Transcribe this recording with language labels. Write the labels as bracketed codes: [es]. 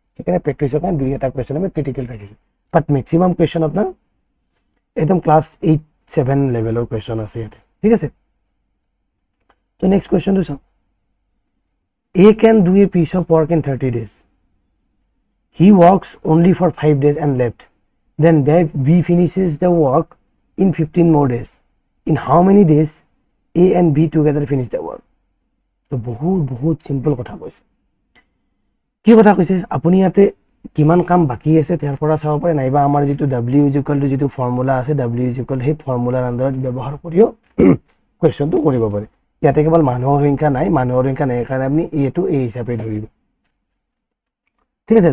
[as] সেইকাৰণে প্ৰেক্টিছৰ কাৰণে 2-এটা কুৱেশ্যন আমি ক্ৰিটিকেল ৰাখিছোঁ। বাট মেক্সিমাম কুৱেশ্যন আপোনাৰ একদম ক্লাছ 8 7 লেভেলৰ কুৱেশ্যন আছে ইয়াতে, ঠিক আছে। তো নেক্সট কুৱেশ্যনটো চাওঁ। [en] A can do a piece of work in 30 days. He works only for 5 days and left. Then B finishes the work in 15 more days. In how many days A and B together finish the work? [as] তো বহুত simple কথা কৈছে। কি কথা কৈছে, আপুনি ইয়াতে কিমান কাম বাকী আছে তাৰ পৰা চাব পাৰে, নাইবা আমাৰ যিটো W = যিটো ফৰ্মুলা আছে, W = সেই ফৰ্মুলাৰ আণ্ডাৰত ব্যৱহাৰ কৰিও কুৱেশ্যনটো কৰিব পাৰে। ইয়াতে কেৱল মানুহৰ সংখ্যা নাই, মানুহৰ সংখ্যা নাই কাৰণে আপুনি এইটো A হিচাপে ধৰিব, ঠিক আছে।